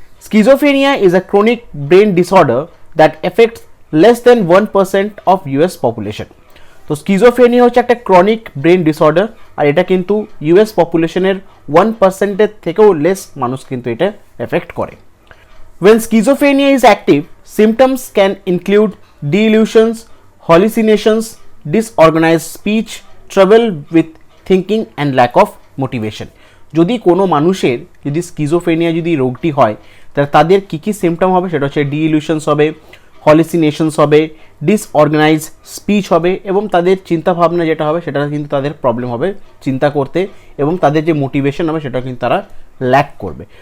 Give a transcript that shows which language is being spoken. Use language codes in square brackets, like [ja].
[en] Schizophrenia is a chronic brain disorder that affects less than 1% of US population. [bn] তো schizophrenia হচ্ছে একটা chronic brain disorder, আর এটা কিন্তু US পপুলেশনের 1%-এর থেকেও লেস মানুষ কিন্তু এটা এফেক্ট করে। [en] When schizophrenia is active, symptoms can include delusions, hallucinations, disorganized speech, trouble with thinking and lack of motivation. [bn] যদি কোনো মানুষের যদি স্কিজোফ্রেনিয়া যদি রোগটি হয় তাহলে তাদের কী কী সিমটম হবে সেটা হচ্ছে ডিইলিউশনস হবে, হলিসিনেশনস হবে, ডিসঅর্গানাইজ স্পিচ হবে এবং তাদের চিন্তাভাবনা যেটা হবে সেটা কিন্তু তাদের প্রবলেম হবে চিন্তা করতে, এবং তাদের যে মোটিভেশন হবে সেটা কিন্তু তারা ল্যাক করবে।